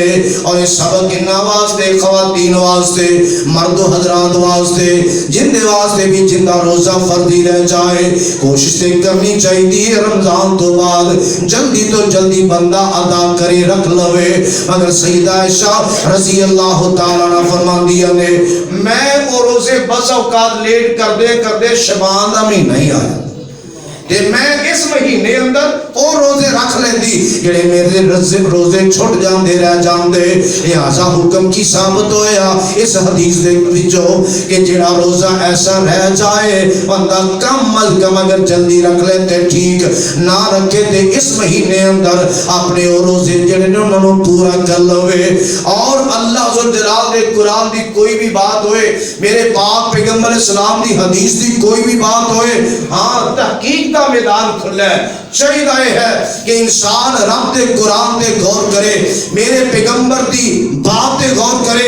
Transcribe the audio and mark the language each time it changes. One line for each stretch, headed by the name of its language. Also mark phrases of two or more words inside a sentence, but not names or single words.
Punjabi: اور اس سبق انہا واسطے خواتین واسطے مرد و حضرات واسطے جن دے واسطے بھی جندہ روزہ فردی رہ جائے کوشش تے کرنی چاہیے رمضان تو بعد جلدی تو جلدی بندہ ادا کرے رکھ لوے۔ مگر سیدہ عائشہ
Arabic: رضی اللہ تعالیٰ عنہ
Punjabi: فرما دیا نے میں وہ روزے بس اوقات لیٹ کر دے شعبان دا مہینہ ہی آیا، تے میں اس مہینے اندر او روزے رکھ لیندی جڑے میرے روزے چھٹ جاندے رہ جاندے. لہذا حکم کی ثابت ہویا اس حدیث دے وچوں کہ جڑا روزہ ایسا رہ جائے بندہ کم از کم اگر جلدی رکھ لے تے ٹھیک، نہ رکھے تے اس مہینے اندر اپنے او روزے جڑے نے انہاں نوں پورا کر لوے. اور اللہ ذوالجلال دے قرآن دی کوئی بھی بات ہوئے، میرے پاک پیغمبر اسلام دی حدیث دی کوئی بھی بات ہوئے، ہاں تحقیق دا میدان کھلا ہے. چاہیے ہے کہ انسان رب دے قرآن دے غور کرے، میرے پیغمبر دی بات دے غور کرے.